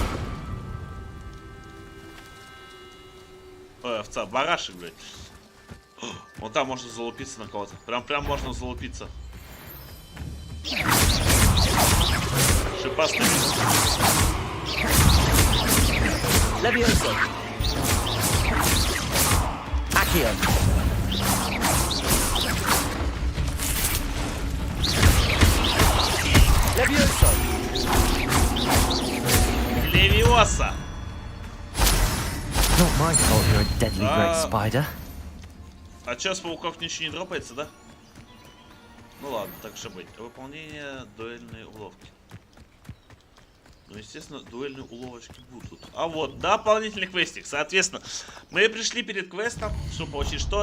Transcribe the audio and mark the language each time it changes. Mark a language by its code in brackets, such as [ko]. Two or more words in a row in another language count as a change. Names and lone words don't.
[ru] Ой, овца, барашек, блядь. Вон там можно залупиться на кого-то. Прям можно залупиться. Шипастый. Levioso. Accio. Levioso. Левиоса. [en] Not my fault you're a deadly great spider. [ru] А чё, с пауков ничего не дропается, да? Ну ладно, так же быть. Выполнение дуэльной уловки. Ну, естественно, дуэльные уловочки будут. А вот, дополнительный квестик. Соответственно, мы пришли перед квестом, чтобы получить что?